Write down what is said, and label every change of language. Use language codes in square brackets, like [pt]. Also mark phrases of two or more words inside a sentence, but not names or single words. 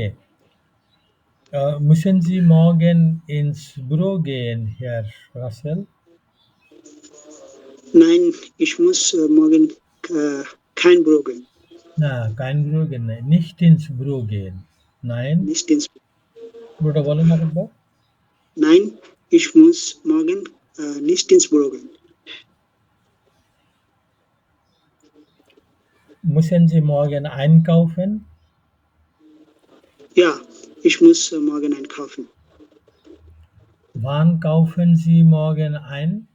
[de] Müssen Sie morgen ins Büro gehen, Herr Russell? Nein, ich muss morgen kein Büro gehen. Na, kein Büro gehen, nein. Nicht ins Büro gehen. Nein. Nicht ins [bn] Büroটা বলেন আরেকবার। [de] Nein, ich muss morgen nicht ins Büro gehen. Müssen Sie morgen einkaufen? Ja, ich muss morgen einkaufen. Wann kaufen Sie morgen ein?